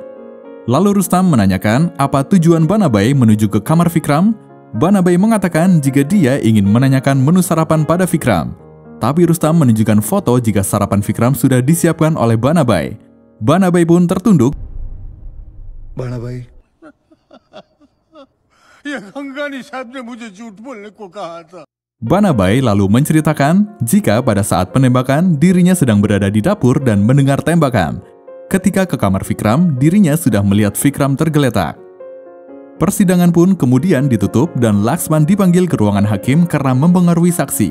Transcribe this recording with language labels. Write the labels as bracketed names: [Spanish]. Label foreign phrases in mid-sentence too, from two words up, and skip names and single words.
[Indonesian] Lalu Rustam menanyakan apa tujuan Banabai menuju ke kamar Vikram. Banabai mengatakan jika dia ingin menanyakan menu sarapan pada Vikram. Tapi Rustam menunjukkan foto jika sarapan Vikram sudah disiapkan oleh Banabai. Banabai pun tertunduk. [Hindi] बाणा भाई, ये गंगानी साहब ने मुझे झूठ बोलने को कहा था। [Indonesian] Banabai lalu menceritakan jika pada saat penembakan dirinya sedang berada di dapur dan mendengar tembakan. Ketika ke kamar Vikram, dirinya sudah melihat Vikram tergeletak. Persidangan pun kemudian ditutup dan Laxman dipanggil ke ruangan hakim karena mempengaruhi saksi.